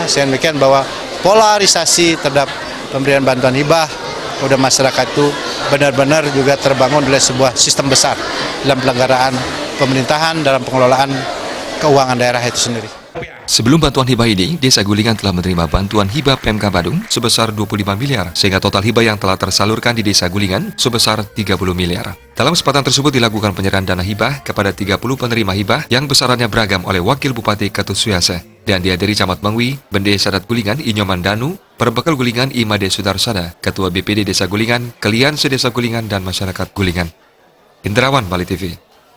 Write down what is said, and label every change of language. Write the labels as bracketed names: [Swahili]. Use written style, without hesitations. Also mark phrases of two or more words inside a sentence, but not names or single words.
[Indonesian] Saya demikian bahwa polarisasi terhadap pemberian bantuan hibah kepada masyarakat itu benar-benar juga terbangun oleh sebuah sistem besar dalam pelanggaran pemerintahan, dalam pengelolaan keuangan daerah itu sendiri. Sebelum bantuan hibah ini, Desa Gulingan telah menerima bantuan hibah Pemkab Badung sebesar 25 miliar, sehingga total hibah yang telah tersalurkan di Desa Gulingan sebesar 30 miliar. Dalam kesempatan tersebut dilakukan penyerahan dana hibah kepada 30 penerima hibah yang besarannya beragam oleh Wakil Bupati Ketut Suyase dan dihadiri Camat Mengui, Bende Sadat Gulingan Inyoman Danu, Perbekal Gulingan Imade Sudarsada, Ketua BPD Desa Gulingan, Kelian Sedesa Gulingan dan masyarakat Gulingan. Indrawan, Bali TV.